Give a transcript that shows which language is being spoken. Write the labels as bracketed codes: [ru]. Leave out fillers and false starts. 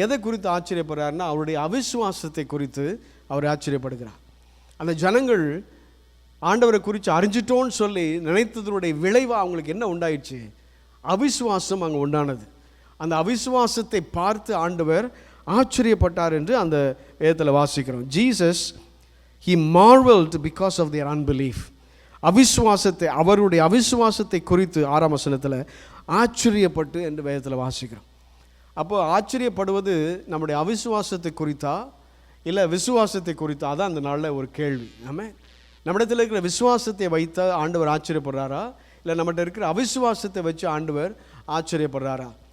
[ta] எதை குறித்து ஆச்சரியப்படுறாருன்னா அவருடைய அவிசுவாசத்தை குறித்து அவர் ஆச்சரியப்படுகிறார். அந்த ஜனங்கள் ஆண்டவரை குறித்து அறிஞ்சிட்டோன்னு சொல்லி நினைத்ததனுடைய விளைவாக அவங்களுக்கு என்ன உண்டாயிடுச்சு, அவிசுவாசம் அங்கே உண்டானது. அந்த அவிசுவாசத்தை பார்த்து ஆண்டவர் ஆச்சரியப்பட்டார் என்று அந்த வேதத்தில் வாசிக்கிறோம். [en] Jesus he marveled because of their unbelief. [ta] அவிசுவாசத்தை, அவருடைய அவிசுவாசத்தை குறித்து 6ஆம் வசனத்தில் ஆச்சரியப்பட்டு என்று வேதத்தில் வாசிக்கிறோம். அப்போ ஆச்சரியப்படுவது நம்முடைய அவிசுவாசத்தை குறித்தா இல்லை விசுவாசத்தை குறித்தா? அதான் அந்த நாளில் ஒரு கேள்வி. ஆமாம். நம்மிடத்தில் இருக்கிற விசுவாசத்தை வைத்த ஆண்டவர் ஆச்சரியப்படுறாரா, இல்லை நம்மகிட்ட இருக்கிற அவிசுவாசத்தை வச்சு ஆண்டவர் ஆச்சரியப்படுறாரா?